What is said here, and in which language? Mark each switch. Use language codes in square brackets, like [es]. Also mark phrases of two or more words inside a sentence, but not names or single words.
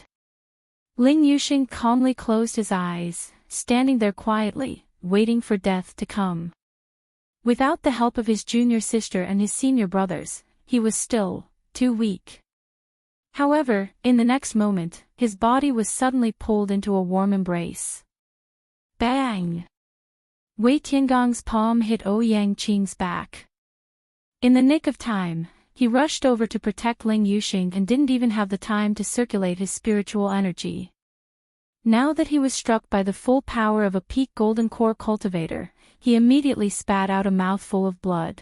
[en] Ling Yuxing calmly closed his eyes, standing there quietly, waiting for death to come. Without the help of his junior sister and his senior brothers, he was still too weak. However, in the next moment, his body was suddenly pulled into a warm embrace. Bang! Wei Tiangong's palm hit Yangqing's back. In the nick of time, he rushed over to protect Ling Yuxing and didn't even have the time to circulate his spiritual energy. Now that he was struck by the full power of a peak golden core cultivator, he immediately spat out a mouthful of blood.